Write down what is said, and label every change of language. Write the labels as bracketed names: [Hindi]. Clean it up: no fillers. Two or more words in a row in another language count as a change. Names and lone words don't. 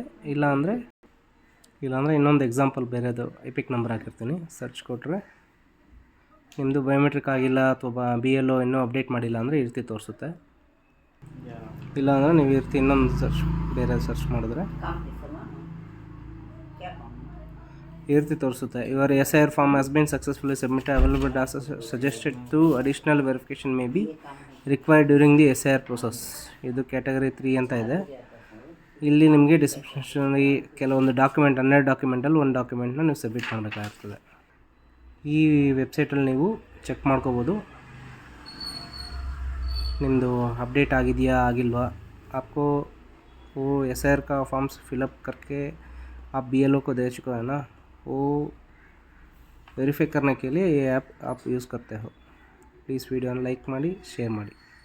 [Kannada] ಇಲ್ಲಾಂದರೆ ಇನ್ನೊಂದು ಎಕ್ಸಾಂಪಲ್ ಬೇರೆದು [English] EPIC number [Kannada] ಹಾಕಿರ್ತೀನಿ. ಸರ್ಚ್ ಕೊಟ್ಟರೆ ನಿಮ್ಮದು ಬಯೋಮೆಟ್ರಿಕ್ ಆಗಿಲ್ಲ ಅಥವಾ ಬಿ ಎಲ್ ಒ ಇನ್ನೂ ಅಪ್ಡೇಟ್ ಮಾಡಿಲ್ಲ ಅಂದರೆ ಈ ರೀತಿ ತೋರಿಸುತ್ತೆ. ಇಲ್ಲಾಂದರೆ ನೀವು ಈ ರೀತಿ ಇನ್ನೊಂದು ಬೇರೆ ಸರ್ಚ್ ಮಾಡಿದ್ರೆ ಈ ರೀತಿ ತೋರಿಸುತ್ತೆ. [English] your SIR form has been successfully submitted, available data suggested to additional verification may be required during the SIR process. [Kannada] ಇದು ಕ್ಯಾಟಗರಿ 3 ಅಂತ ಇದೆ. ಇಲ್ಲಿ ನಿಮಗೆ ಡಿಸ್ಕ್ರಿಪ್ಷನಲ್ಲಿ ಕೆಲವೊಂದು ಡಾಕ್ಯುಮೆಂಟ್ 12 ಡಾಕ್ಯುಮೆಂಟಲ್ಲಿ ಒಂದು ಡಾಕ್ಯುಮೆಂಟ್ನ ನೀವು ಸಬ್ಮಿಟ್ ಮಾಡಬೇಕಾಗ್ತದೆ. ಈ ವೆಬ್ಸೈಟಲ್ಲಿ ನೀವು ಚೆಕ್ ಮಾಡ್ಕೋಬೋದು ನಿಮ್ಮದು ಅಪ್ಡೇಟ್ ಆಗಿದೆಯಾ ಆಗಿಲ್ವಾ. [Hindi] आपको वो एस आई आर का [English] forms fill up [Hindi] करके आप बी एल ओ को दे चुका है ना, वो वेरीफाई करने के लिए ये ऐप आप यूज़ करते हो. [English] please video like [Kannada] ಮಾಡಿ, ಶೇರ್ ಮಾಡಿ.